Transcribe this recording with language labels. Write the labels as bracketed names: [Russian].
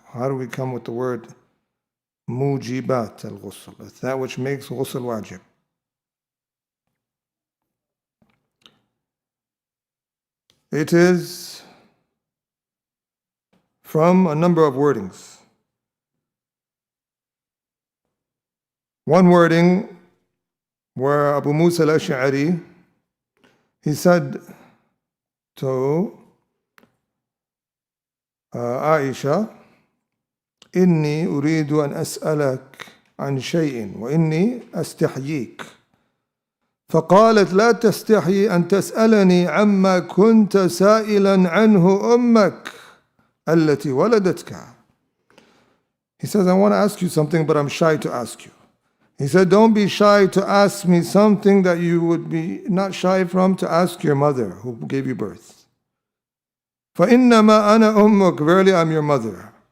[English] How do we come with the word mujibat al-ghusl? It's that which makes ghusl wajib. It is from a number of wordings. One wording where Abu Musa al-Ash'ari, he said to Aisha, [Arabic] إني أريد أن أسألك عن شيء وإني أستحييك فقالت لا تستحي أن تسألني عما كنت سائلا عنه أمك التي ولدتك. [English] He says, I want to ask you something, but I'm shy to ask you. He said, don't be shy to ask me something that you would be not shy from to ask your mother who gave you birth. [Arabic] فإنما أنا أمك, [English] verily I'm your mother.